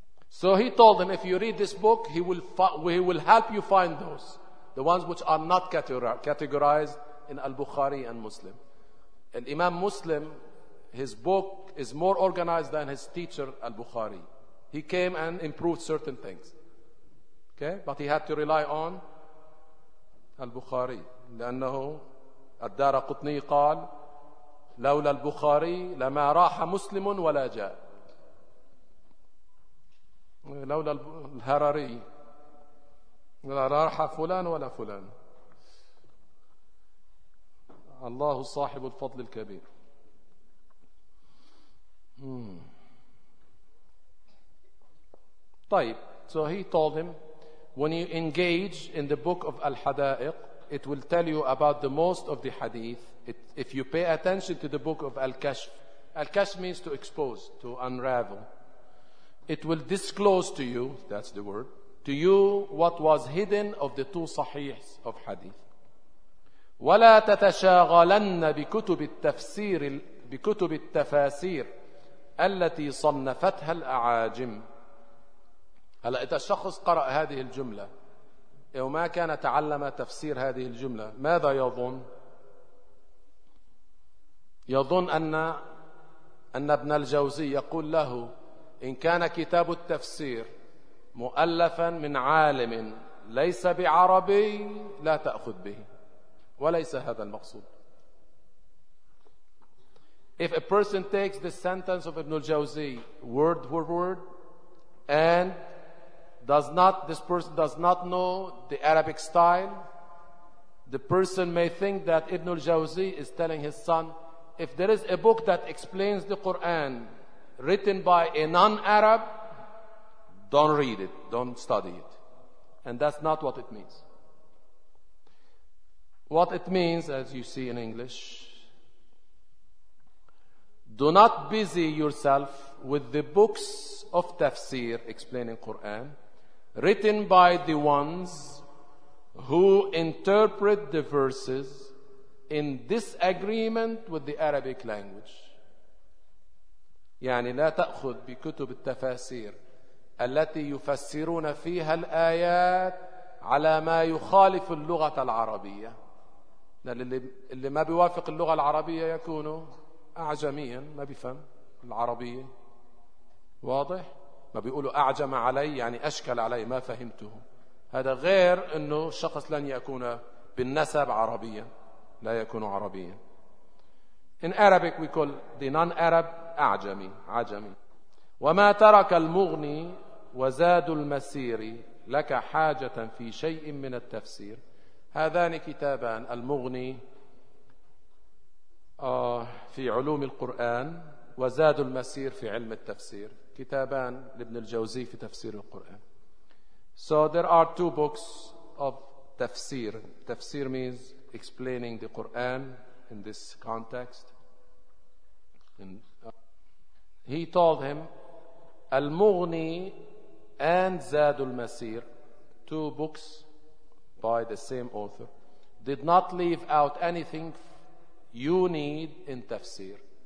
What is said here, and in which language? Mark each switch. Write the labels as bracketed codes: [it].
[en] So he told him if you read this book he will help you find those the ones which are not categorized in al-Bukhari and Muslim and Imam Muslim his book is more organized than his teacher al-Bukhari he came and improved certain things Okay, but he had to rely on al-Bukhari. [ar] لأنه الدار قطني قال لولا البخاري لما راح مسلم ولا جاء. لولا الهرري لا راح فلان ولا فلان. الله صاحب الفضل الكبير. طيب. [en] So he told him. When you engage in the book of Al-Hada'iq, it will tell you about the most of the hadith. If you pay attention to the book of Al-Kashf, Al-Kashf means to expose, to unravel. It will disclose to you, that's the word, to you what was hidden of the two sahihs of hadith. [ar] وَلَا تَتَشَاغَلَنَّ بِكُتُبِ التَّفْسِيرِ بِكُتُبِ التَّفَاسِيرِ الَّتِي صَنَّفَتْهَا الْأَعَاجِمِ هلا إذا الشخص قرأ هذه الجملة وما كان تعلم تفسير هذه الجملة ماذا يظن؟ يظن أن ابن الجوزي يقول له إن كان كتاب التفسير مؤلفا من عالم ليس بعربي لا تأخذ به وليس هذا المقصود [en] If a person takes the sentence of ابن الجوزي word for word and this person does not know the Arabic style, the person may think that Ibn al-Jawzi is telling his son, if there is a book that explains the Quran written by a non-Arab, don't read it, don't study it. And that's not what it means. What it means, as you see in English, do not busy yourself with the books of tafsir explaining Quran, written by the ones who interpret the verses in disagreement with the Arabic language. [ar] يعني لا تأخذ بكتب التفاسير التي يفسرون فيها الآيات على ما يخالف اللغة العربية. اللي ما بيوافق اللغة العربية يكون أعجميا ما بيفهم العربية. واضح؟ ما بيقولوا أعجم علي يعني أشكل علي ما فهمته هذا غير أنه الشخص لن يكون بالنسب عربيا لا يكون عربيا [en] In Arabic we call the non-Arab [ar] أعجمي عجمي وما ترك المغني وزاد المسير لك حاجة في شيء من التفسير هذان كتابان المغني في علوم القرآن وزاد المسير في علم التفسير كتابان لابن الجوزي في تفسير القرآن. [en] So there are two books of tafsir. Tafsir means explaining the Quran in this context. He told him, Al-Mughni and Zad al-Masir, two books by the same author, did not leave out anything you need in tafsir.